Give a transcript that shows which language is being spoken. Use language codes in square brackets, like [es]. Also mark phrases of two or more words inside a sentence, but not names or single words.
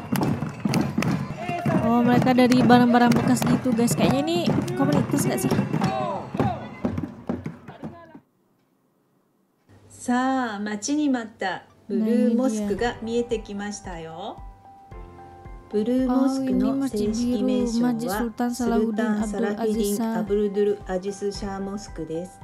[id] Oh, mereka dari barang-barang bekas gitu guys. Kayaknya ini komunitas gak sih? [ja] さあ、待ちに待ったブルーモスクが見えてきましたよ。ブルーモスクの正式名称はスルタン・サラフィディン・アブルドゥル・アジス・シャーモスクです。